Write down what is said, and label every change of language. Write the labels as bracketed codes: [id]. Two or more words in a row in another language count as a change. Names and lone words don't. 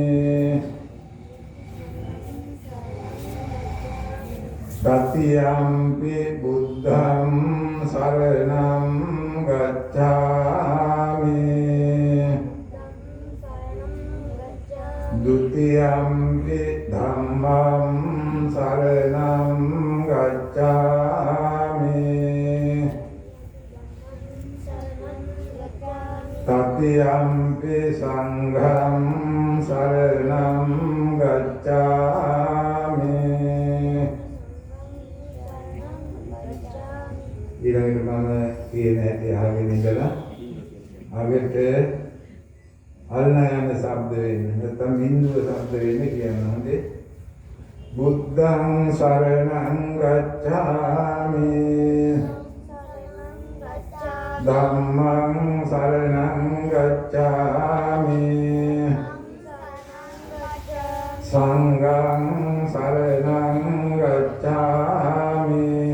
[pi] तृतीयम्पि बुद्धं शरणं गच्छामि द्वितीयम्पि धम्मं शरणं गच्छामि तृतीयम्पि संघं शरणं गच्छामि [si] ඊළඟට මම කියන හැටි අහගෙන ඉඳලා අගට අල්ලා යන ශබ්ද වෙන්න නැත්නම් බිඳුව ශබ්ද වෙන්න කියනවා. හොඳේ. [pi] බුද්ධං සරණං ගච්ඡාමි ධම්මං සරණං ගච්ඡාමි සංඝං සරණං ගච්ඡාමි